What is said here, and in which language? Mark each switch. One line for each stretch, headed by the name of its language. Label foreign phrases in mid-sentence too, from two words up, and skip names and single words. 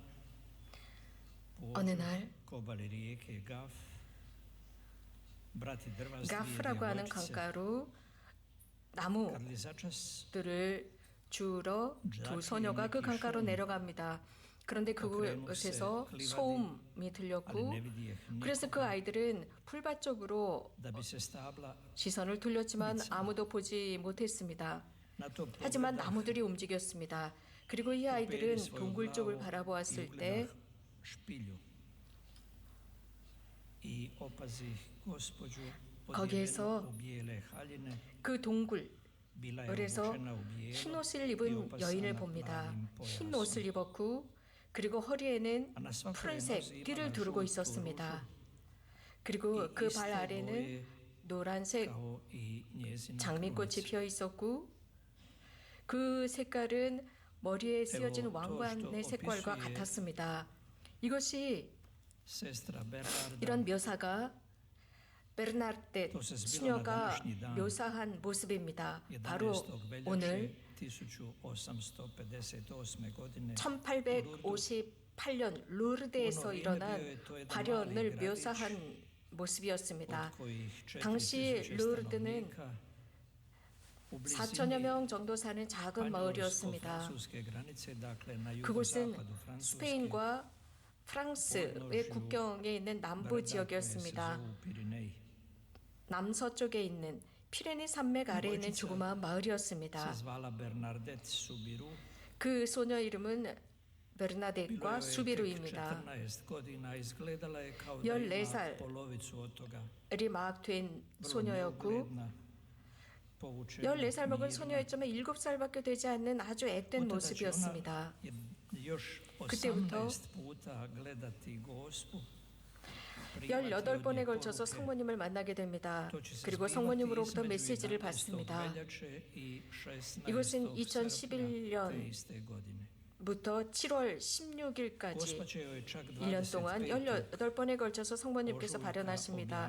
Korean: 어느 날
Croatian: kobali rijeke Gaf, brati drva s dvije
Korean: 가프라고 하는
Croatian: djevojčice,
Korean: 강가로
Croatian: kad li začas
Korean: 나무들을 주우러 두 소녀가 그 강가로 내려갑니다. 그런데 그곳에서 소음이 들렸고, 그래서 그 아이들은 풀밭 쪽으로
Croatian: da bi se stabla,
Korean: 시선을 돌렸지만 아무도 보지 못했습니다.
Croatian: na to
Korean: 하지만
Croatian: pogleda
Korean: 나무들이 움직였습니다. 그리고 이 아이들은
Croatian: uperi svoju
Korean: 동굴 쪽을
Croatian: glavu i
Korean: 바라보았을 때
Croatian: ugleda špilju i opazi gospođu
Korean: 거기에서
Croatian: odjevenu u bijele haljine,
Korean: 그 동굴
Croatian: bila je
Korean: 그래서
Croatian: obučena u bijelo
Korean: 흰 옷을
Croatian: i
Korean: 입은
Croatian: opasana
Korean: 여인을 봅니다.
Croatian: plavim
Korean: 흰
Croatian: pojasom.
Korean: 옷을 입었고, 그리고 허리에는
Croatian: A na svakoj
Korean: 푸른색
Croatian: nozi
Korean: 띠를
Croatian: ima
Korean: 두르고
Croatian: žutu
Korean: 있었습니다.
Croatian: ružu
Korean: 그리고 그
Croatian: iste
Korean: 발 아래는
Croatian: boje
Korean: 노란색
Croatian: kao i njezina
Korean: 장미꽃이
Croatian: krunica.
Korean: 피어 있었고, 그 색깔은 머리에 쓰여진 왕관의 색깔과 같았습니다. 이것이
Croatian: Sestra Bernarda
Korean: 이런 묘사가 베르나르데 수녀가 묘사한 모습입니다. 바로 11. 오늘
Croatian: veljače 1858. godine
Korean: 1858년 루르드에서 일어난 발현을 묘사한 모습이었습니다.
Croatian: od kojih
Korean: 당시 4000 루르드는
Croatian: stanovnika u
Korean: 4천여
Croatian: blizini
Korean: 명 정도 사는 작은 마을이었습니다.
Croatian: španjolsko-francuske granice, dakle na
Korean: 그곳은
Croatian: jugozapadu Francuske,
Korean: 스페인과 프랑스의 국경에 있는 남부
Croatian: brda koje se
Korean: 지역이었습니다.
Croatian: zovu Pirinej.
Korean: 남서쪽에 있는 피레네 산맥 아래에 있는 조그마한
Croatian: se
Korean: 마을이었습니다.
Croatian: zvala Bernadette Subiru.
Korean: 그 소녀 이름은
Croatian: Bilo
Korean: 베르나데과
Croatian: joj je tek
Korean: 수비루입니다.
Croatian: 14 godina, izgledala je kao da 14 ima polovicu od toga.
Korean: 이 막 된
Croatian: Vrlo
Korean: 소녀였고,
Croatian: neugledna, povučena,
Korean: 14살 먹은
Croatian: mirna.
Korean: 소녀였지만 7살밖에 되지 않는 아주 액된
Croatian: Od tada će
Korean: 모습이었습니다.
Croatian: ona još
Korean: 그때부터
Croatian: 18 puta gledati Gospu.
Korean: 18번에 걸쳐서 성모님을 만나게 됩니다. 그리고 성모님으로부터 메시지를 받습니다. 이것은 2011년 부터 7월 16일까지 1년 동안 18번에 걸쳐서 성모님께서 발현하십니다.